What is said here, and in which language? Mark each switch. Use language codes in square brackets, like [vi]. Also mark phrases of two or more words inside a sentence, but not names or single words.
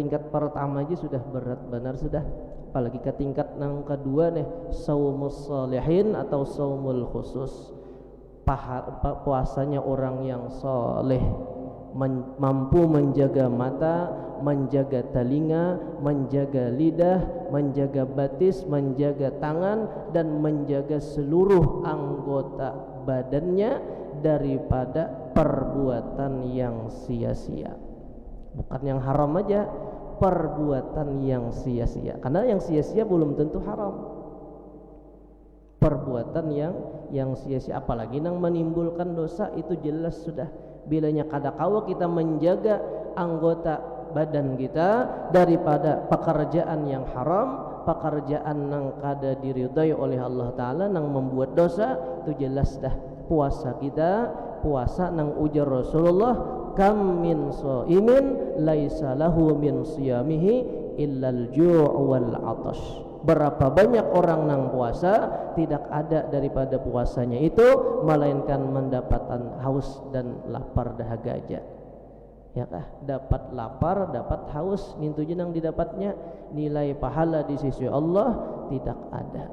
[id] tingkat pertama aja sudah berat benar sudah, apalagi ke tingkat yang kedua nih, [ar] صوم الصالحين [id] atau [ar] صوم الخصوص, [id] puasanya orang yang soleh, mampu menjaga mata, menjaga telinga, menjaga lidah, menjaga batis, menjaga tangan, dan menjaga seluruh anggota badannya daripada perbuatan yang sia-sia. Bukan yang haram aja, perbuatan yang sia-sia, karena yang sia-sia belum tentu haram. Perbuatan yang sia-sia, apalagi yang menimbulkan dosa, itu jelas sudah. Bilanya kada kawa kita menjaga anggota badan kita daripada pekerjaan yang haram, pekerjaan yang kada diridai oleh Allah Ta'ala, yang membuat dosa, itu jelas dah puasa kita, puasa nang ujar Rasulullah, [ar] كم من صائم ليس له من صيامه إلا الجوع والعطش. [id] Berapa banyak orang nang puasa, tidak ada daripada puasanya itu melainkan mendapatkan haus dan lapar dahaga aja. [bjn] Ya kah? Dapat lapar, dapat haus, nintunya nang didapatnya nilai pahala di sisi Allah tidak ada.